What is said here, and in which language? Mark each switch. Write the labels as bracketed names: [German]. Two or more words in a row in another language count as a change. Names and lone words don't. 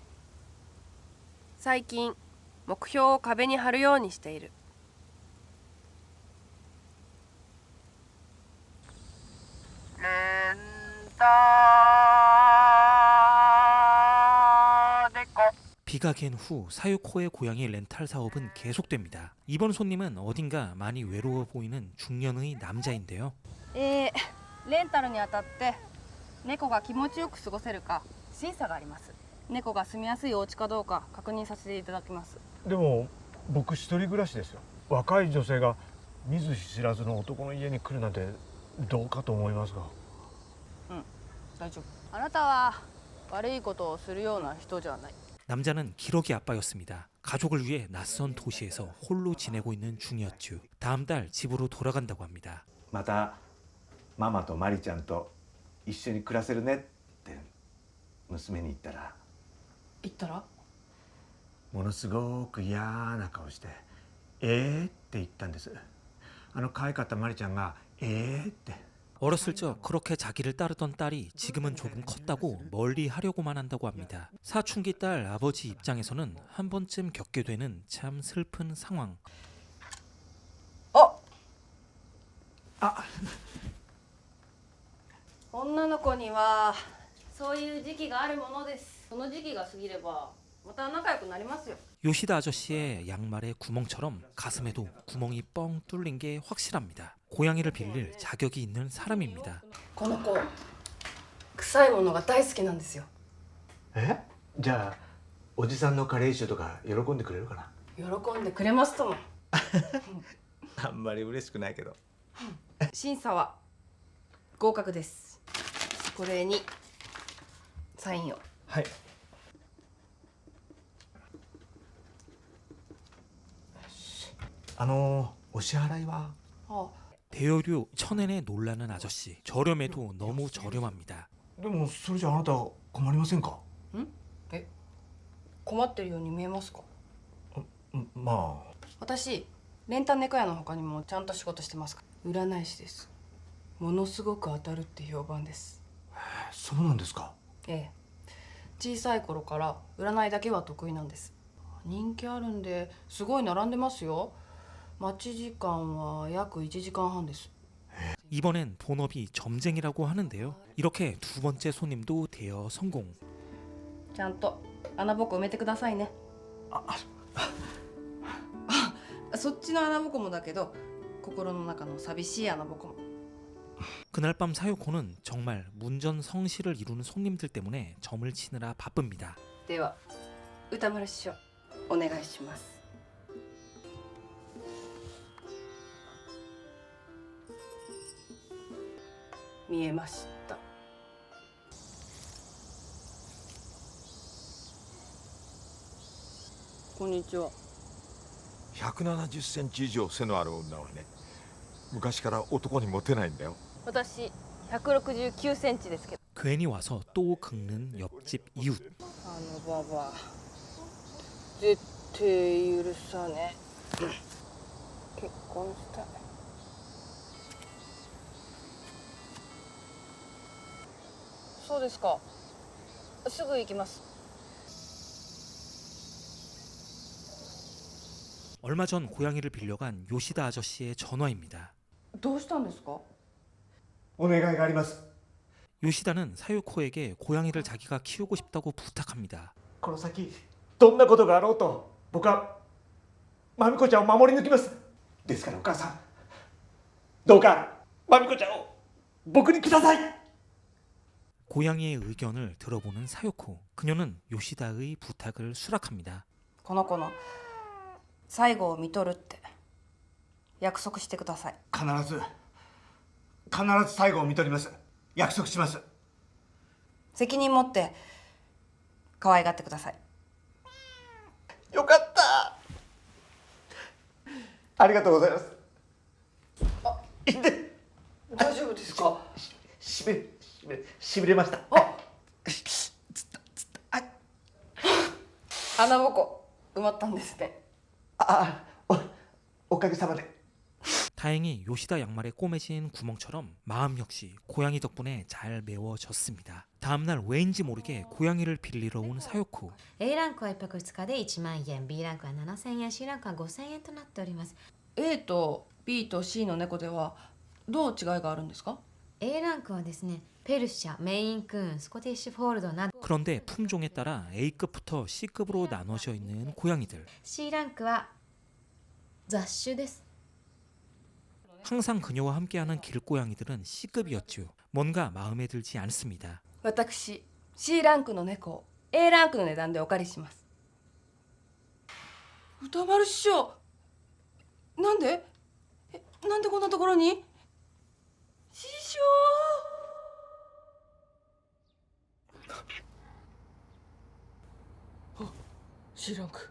[Japanese] 最近目標を壁に貼るようにしている。レンタ猫。 [Korean] 비가 갠 후 사유코의 고양이 렌탈 사업은 계속됩니다. 이번 손님은 어딘가 많이 외로워 보이는 중년의 남자인데요. [Japanese] レンタルにあたって猫が気持ちよく過ごせるか審査があります。猫が住みやすいお家かどうか確認させていただきます。でも僕一人暮らしですよ。若い女性が見ず知らずの男の家に来るなんてどうかと思いますが。大丈夫。あなたは悪いことをするような人じゃない。 [Korean] 남자는 기러기 아빠였습니다. 가족을 위해 낯선 도시에서 홀로 지내고 있는 중이었죠. 다음 달 집으로 돌아간다고 합니다. [Japanese] またママとマリちゃんと一緒に暮らせるねって娘に言ったら行ったらものすごく嫌な顔してって言ったんです。可愛かったマリちゃんがって。 [Korean] 어렸을 적 그렇게 자기를 따르던 딸이 지금은 조금 컸다고 멀리 하려고만 한다고 합니다. 사춘기 딸 아버지 입장에서는 한 번쯤 겪게 되는 참 슬픈 상황. [Japanese] 女の子にはそういう時期があるものです。その時期が過ぎればまた仲良くなりますよ。 [Korean] 요시다 아저씨의 양말의 구멍처럼 가슴에도 구멍이 뻥 뚫린 게 확실합니다. 고양이를 빌릴 자격이 있는 사람입니다. [Japanese] この子臭いものが大好きなんですよ。じゃあおじさんのカレー臭とか喜んでくれるかな。喜んでくれますとも。あんまり嬉しくないけど。審査は合格です。これにサインを。はい。 お支払いは？ [Korean] 대여료 1000엔에 놀라는 아저씨. 저렴해도 너무 저렴합니다. [Japanese] でもそれじゃあなた困りませんか？困ってるように見えますか？まあ。私レンタ猫屋の他にもちゃんと仕事してますから。占い師です。ものすごく当たるって評判です。そうなんですか？ええ。小さい頃から占いだけは得意なんです。人気あるんですごい並んでますよ。待ち時間は約1時間半です。 [Korean] 이번엔 본업이 점쟁이라고 하는데요. 이렇게 두 번째 손님도 대여 성공. [Japanese] ちゃんと穴ぼこ埋めてくださいね。そっちの穴ぼこもだけど心の中の寂しい穴ぼこも。 [Korean] 그날 밤 사요코는 정말 문전성시를 이루는 손님들 때문에 점을 치느라 바쁩니다. [Japanese] では歌丸師匠お願いします。見えました。こんにちは。 170センチ以上背のある女はね、昔から男にモテないんだよ。私169センチですけど。 [Korean] 괜히 와서 또 긁는 옆집 이웃. [Japanese] あのババ絶対許さねえ。結婚したい。そうですか。すぐ行きます。 [Korean] 얼마 전 고양이를 빌려간 요시다 아저씨의 전화입니다. [Japanese] どうしたんですか？お願いがあります。 [Korean] 요시다는 사요코에게 고양이를 자기가 키우고 싶다고 부탁합니다. [Japanese] この先どんなことがあろうと僕はまみこちゃんを守り抜きます。ですからお母さん、どうかまみこちゃんを僕にください。 [Korean] 고양이의 의견을 들어보는 사요코. 그녀는 요시다의 부탁을 수락합니다. [Japanese] この子の最後を見とるって約束してください。必ず最後を見とります。約束します。責任持って可愛がってください。よかった。ありがとうございます。あ、いいね。大丈夫ですか？しびれました。穴ぼこ埋まったんですね。おかげさまで。 [Korean] 다행히 요시다 양말에 꼬매진 구멍처럼 마음 역시 고양이 덕분에 잘 메워졌습니다. 다음날 왜인지 모르게 고양이를 빌리러 온 사요코. [Japanese] A ランクは1泊2日で1万円、B ランクは7000円、C ランクは5000円となっております。 A と B と C の猫ではどう違いがあるんですか？ A ランクはですね、ペルシャ、メインクーン、スコティッシュフォールドなど [Korean] 그런데 품종에 따라 A급부터 C급으로 나눠져 있는 고양이들. [Japanese] C ランクは雑種です。 [Korean] 항상 그녀와 함께하는 길고양이들은 C급이었죠. 뭔가 마음에 들지 않습니다. [Japanese] 私 C ランクの猫を A ランクの値段でお借りします。歌丸師匠、なんでなんでこんなところに？師匠。 C ランク。